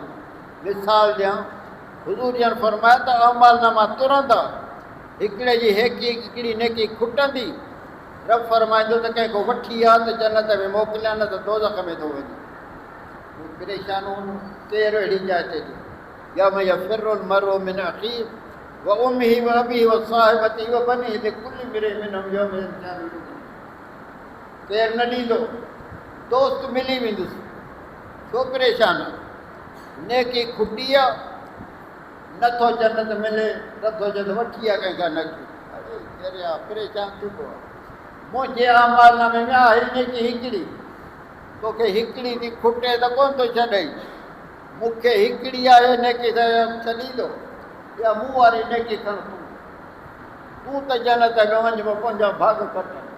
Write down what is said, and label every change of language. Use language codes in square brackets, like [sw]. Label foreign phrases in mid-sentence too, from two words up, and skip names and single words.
[sd] मिसाल ॾियां, हुज़ूर जन फरमाया त अमालनामा तुरंदा, हिकिड़े जी हिकिड़ी नेकी खुटंदी, रब फरमाईंदो त कंहिंखो वठी आहे त जन्नत में मोकिलिया, न त दोज़ख में थो वञे। परेशान केरु अहिड़ी जाइ ते [ar] يوم يفر المرء من أخيه وأمه وأبيه وصاحبته وبنيه لكل امرئ منهم يومئذ شأن يغنيه. [sd] केरु न ॾींदो, दोस्त मिली वेंदुसि, छो परेशान आहे, नेकी खुटी आहे, नथो जन्नत मिले, नथो जन्नत वठी आहे कंहिंखां नकी, अरे आहे परेशान थी पियो आहे। मुंहिंजे अमालनामे में आहे नेकी हिकिड़ी, तोखे हिकिड़ी थी खुटे त कोन थो छॾई, मूंखे हिकिड़ी आहे नेकी त छॾींदो, या मूं वारी नेकी खण तूं त जन्नत में वञ, पंहिंजा भाग कट।